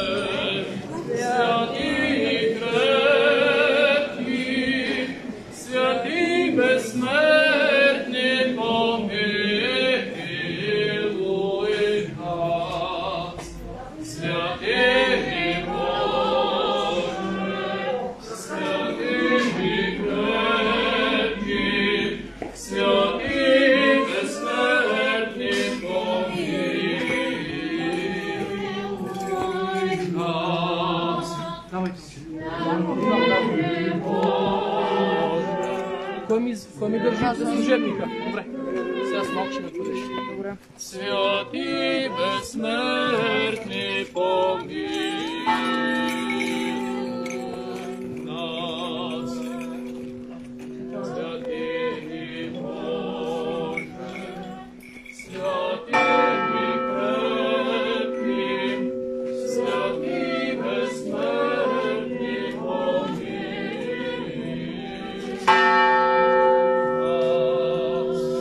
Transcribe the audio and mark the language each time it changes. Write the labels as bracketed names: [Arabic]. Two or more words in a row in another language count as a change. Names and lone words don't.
[Ukrainian] святий крепкий, святий безсмертний, помилуй нас. Святий Боже, святий крепкий, святий безсмертний, [Bulgarian] Кой ми държи за служебника? Добре. Сега с малко ще ме подеш. Добре. [Ukrainian] Святий безсмертний, помилуй нас. Святий Боже, святий крепкий, святий безсмертний, помилуй нас.